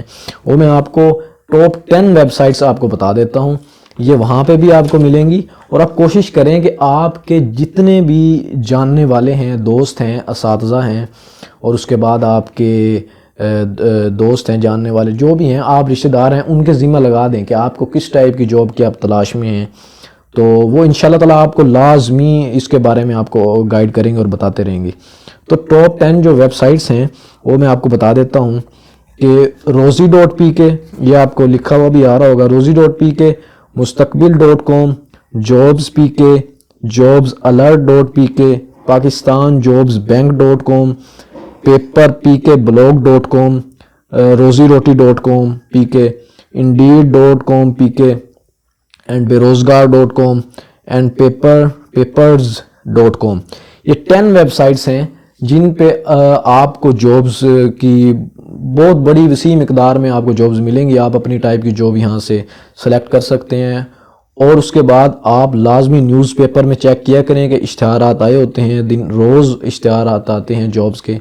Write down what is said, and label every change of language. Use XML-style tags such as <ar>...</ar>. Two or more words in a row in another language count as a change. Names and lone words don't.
<ur>وہ میں آپ کو</ur> <en>top 10 websites</en> <ur>آپ کو بتا دیتا ہوں، یہ وہاں پہ بھی آپ کو ملیں گی، اور آپ کوشش کریں کہ آپ کے جتنے بھی جاننے والے ہیں، دوست ہیں، اساتذہ ہیں، اور اس کے بعد آپ کے دوست ہیں، جاننے والے جو بھی ہیں، آپ رشتہ دار ہیں، ان کے ذمہ لگا دیں کہ آپ کو کس ٹائپ کی جاب کی آپ تلاش میں ہیں، تو وہ</ur> <ar>انشاءاللہ تعالیٰ</ar> <ur>آپ کو لازمی اس کے بارے میں آپ کو گائیڈ کریں گے اور بتاتے رہیں گے۔ تو ٹاپ 10 جو</ur> <en>websites</en> <ur>ہیں وہ میں آپ کو بتا دیتا ہوں کہ rozy.pk، یہ آپ کو لکھا ہوا بھی آ رہا ہوگا، rozy.pk، mustaqbil.com، jobs.pk، jobsalert.pk، pakistanjobsbank.com، paperpkblog.com، rozyroti.com pk، indeed.com pk، اینڈ berozgar.com اینڈ papers.com۔ یہ 10 ویب سائٹس ہیں جن پہ آپ کو جابز کی بہت بڑی وسیع مقدار میں آپ کو جابز ملیں گی۔ آپ اپنی ٹائپ کی جاب یہاں سے سلیکٹ کر سکتے ہیں، اور اس کے بعد آپ لازمی</ur> <en>newspaper</en> <ur>میں چیک کیا کریں کہ اشتہارات آئے ہوتے ہیں، روز اشتہارات آتے ہیں جابز کے۔</ur>